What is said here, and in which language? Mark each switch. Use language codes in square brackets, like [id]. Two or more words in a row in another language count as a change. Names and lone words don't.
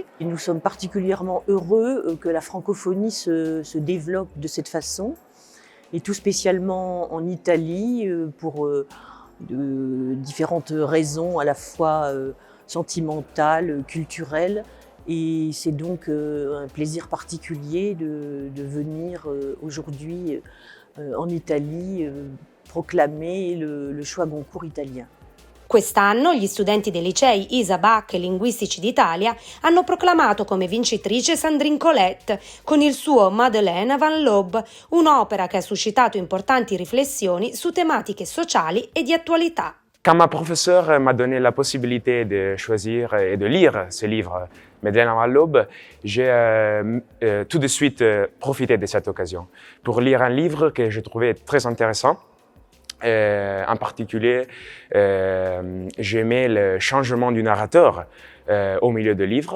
[fr] Et nous sommes particulièrement heureux que la francophonie se développe de cette façon, et tout spécialement en Italie pour de différentes raisons à la fois sentimentales, culturelles. Et c'est donc un plaisir particulier de venir aujourd'hui en Italie proclamer le Choix Goncourt italien. [it] Quest'anno gli studenti dei licei Isa Bach e Linguistici d'Italia hanno proclamato come vincitrice Sandrine Colette con il suo Madeleine Van Lob, un'opera che ha suscitato importanti riflessioni su tematiche sociali e di attualità. [fr] Quand ma professeure m'a donné la possibilité de choisir et de lire ce livre, Madeleine Van Lob, j'ai tout de suite profité de cette occasion pour lire un livre que je trouvais très intéressant. En particulier, j'aimais le changement du narrateur au milieu du livre.